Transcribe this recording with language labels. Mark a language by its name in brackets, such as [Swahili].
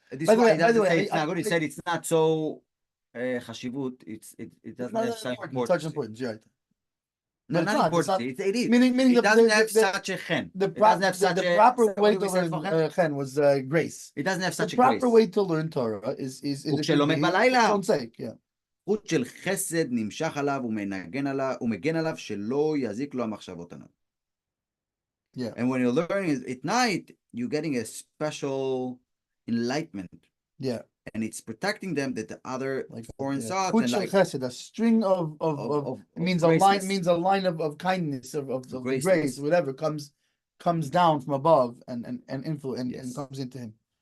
[English] By the way, it's not good. He said it's not so chashivut. It doesn't have such importance. Such importance, right? No, not important. It is. Meaning it doesn't have such a chen. The proper way to learn chen was grace. It doesn't have such a grace. The grace. proper way to learn Torah is for its own sake. Yeah. [Hebrew] חוט של חסד נמשך עליו ומגן עליו שלא יזיק לו המחשבות עליו. [English] Yeah. And when you're learning at night, you're getting a special enlightenment. Yeah. And it's protecting them that the other foreign thoughts and like chesed, a string of means a line of kindness of grace, whatever comes down from above and influence and comes into him.